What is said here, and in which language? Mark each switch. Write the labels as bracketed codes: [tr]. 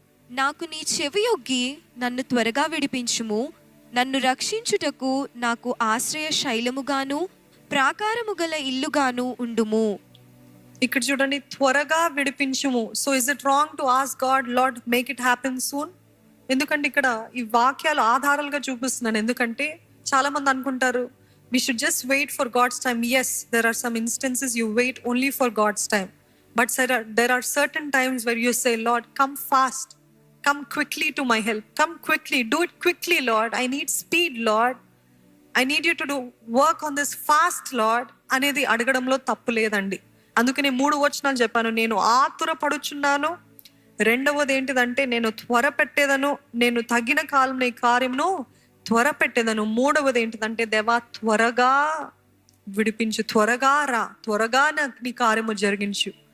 [te] నాకు నీ చెవియొగ్గి నన్ను త్వరగా విడిపించుము, నన్ను రక్షించుటకు నాకు ఆశ్రయ శైలముగాను ప్రాకారము గల ఇల్లుగాను ఉండుము. ఇక్కడ చూడండి, త్వరగా విడిపించుము. [en] So is it wrong to ask God, Lord make it happen soon? [te] ఎందుకంటే ఇక్కడ ఈ వాక్యాలు ఆధారాలుగా చూపిస్తున్నాను. ఎందుకంటే చాలా మంది అనుకుంటారు [en] we should just wait for God's time. Yes, there are some instances you wait only for God's time, but there are certain times where you say, Lord, come fast, come quickly to my help, come quickly, do it quickly, Lord, I need speed, Lord, I need you to do work on this fast, Lord [te] అనేది అడగడంలో తప్పు లేదండి. అందుకని 3 వచనాలు చెప్పాను. నేను ఆతుర పడుచున్నాను, రెండవది ఏంటిదంటే నేను త్వర పెట్టేదను, నేను తగిన కాలం ఈ కార్యమును త్వర పెట్టేదను. మూడవది ఏంటిదంటే దేవా త్వరగా విడిపించు, త్వరగా రా, త్వరగా నీ కార్యము జరిగించు.